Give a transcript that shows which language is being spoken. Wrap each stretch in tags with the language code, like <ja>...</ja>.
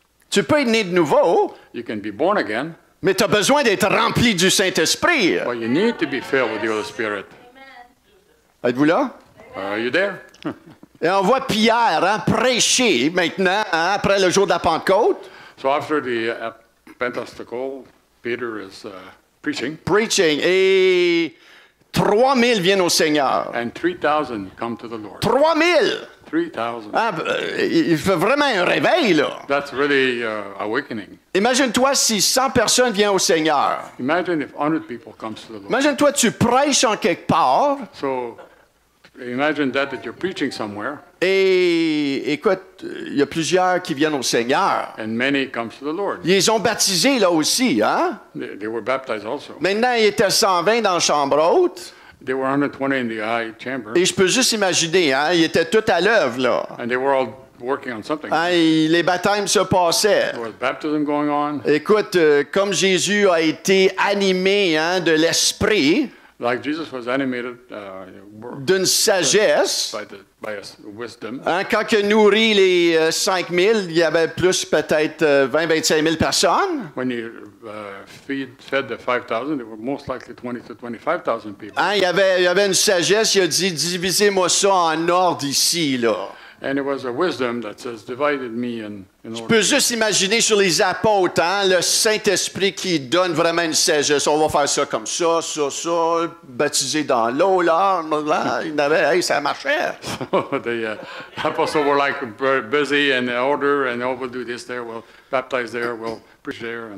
<fr>Tu peux être né de nouveau,</fr> <en>You can be born again,</en> <fr>mais tu as besoin d'être rempli du Saint-Esprit.</fr> <en>but you need to be filled with the Holy Spirit.</en> <fr>Êtes-vous là?</fr> <en>Are you there?</en> <fr>Et on voit Pierre hein, prêcher maintenant, hein, après le jour de la Pentecôte,</fr> <en>So after the Pentecostal, Peter is preaching,</en> <fr>preaching, et 3000 viennent au Seigneur.</fr> <en>and 3,000 come to the Lord.</en> <fr>3000!</fr> <en>3,000.</en> <fr>Hein, il fait vraiment un réveil, là.</fr> <en>That's really awakening.</en> <fr>Imagine-toi si 100 personnes viennent au Seigneur.</fr> <en>Imagine if 100 people comes to the Lord.</en> <fr>Imagine-toi, tu prêches en quelque part,</fr> <en>So imagine that you're preaching somewhere,</en> <fr>et écoute, il y a plusieurs qui viennent au Seigneur.</fr> <en>and many comes to the Lord.</en> <fr>Ils les ont baptisés, là aussi, hein?</fr> <en>They were baptized also.</en> <fr>Maintenant, il était 120 dans la chambre haute.</fr> <en>They were 120 in the high chamber,</en> <fr>Et je peux juste imaginer, hein? Ils étaient tous à l'œuvre, là.</fr> <en>and they were all working on something.</en> <fr>Hein, les baptêmes se passaient.</fr> <en>There was baptism going on,</en> <fr>Écoute, comme Jésus a été animé hein, de l'esprit,</fr> <en>like Jesus was animated</en> <fr>d'une sagesse,</fr> <en>by wisdom.</en> <fr>hein, quand il a nourri les 5000, il y avait plus peut-être 20-25 000 personnes.</fr> <en>When he fed the 5,000, there were most likely 20 to 25,000 people.</en> <fr>Hein, il y avait une sagesse, il a dit, divisez-moi ça en ordre ici, là.</fr> <en>And it was a wisdom that says, divided me in</en> <fr>Je</fr> <en>order.</en> <fr>peux juste imaginer sur les apôtres, hein, le Saint-Esprit qui donne vraiment une sagesse. On va faire ça comme ça, baptisé dans l'eau, là. Il avait, hey, ça marchait.</fr> <en>The apostles were like very busy and order, and we'll do this there, we'll baptize there, we'll preach there.</en>